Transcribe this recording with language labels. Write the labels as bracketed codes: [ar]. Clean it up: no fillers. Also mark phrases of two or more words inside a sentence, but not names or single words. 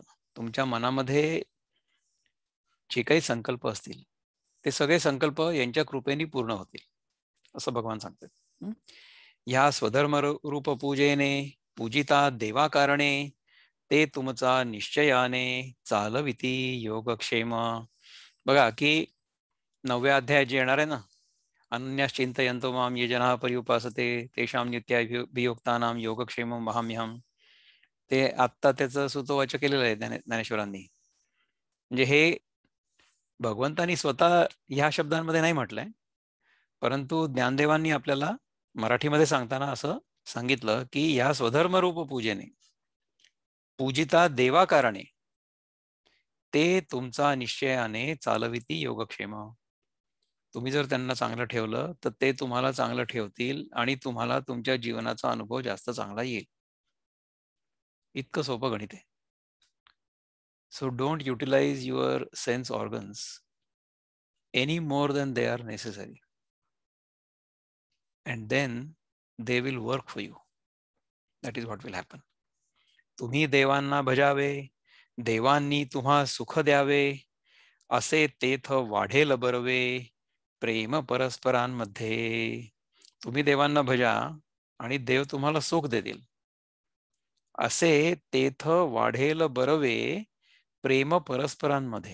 [mr] तुमच्या मनामध्ये जे काही संकल्प असतील ते सगळे संकल्प यांच्या कृपेने पूर्ण होतील, असं भगवान सांगतात. ह्या स्वधर्म रूप पूजेने पूजिता देवाकारणे ते तुमचा निश्चयाने चालविती योगक्षेम. बघा की 9व्या अध्यायात जे येणार आहे ना, [sa] अन्यश्चिंतयन्तो माम ये जनाः पर्युपासते तेषां नित्याभियुक्तानां योगक्षेमं वहाम्यहम्. [mr] ते आत्ता त्याचं सुतोवाच केलेलं आहे ज्ञानेश्वरांनी. म्हणजे हे भगवंतानी स्वतः ह्या शब्दांमध्ये नाही म्हटलंय, परंतु ज्ञानदेवांनी आपल्याला मराठीमध्ये सांगताना असं सांगितलं की ह्या स्वधर्मरूप पूजेने पूजिता देवाकारणे ते तुमचा निश्चयाने चालविती योगक्षेम. तुम्ही जर त्यांना चांगलं ठेवलं तर ते तुम्हाला चांगलं ठेवतील आणि तुम्हाला तुमच्या जीवनाचा अनुभव जास्त चांगला येईल. इतकं सोपं गणित आहे. [en] So don't utilize your sense organs any more than they are necessary. and then they will work for you. That is what will happen. [mr] तुम्ही देवांना भजावे, देवांनी तुम्हा सुख द्यावे, असे तेथ वाढेल बरवे, प्रेम परस्परांमध्ये. तुम्ही देवांना भजा आणि देव तुम्हाला सुख देतील, असे तेथ वाढेल बरवे, प्रेम परस्परांमध्ये.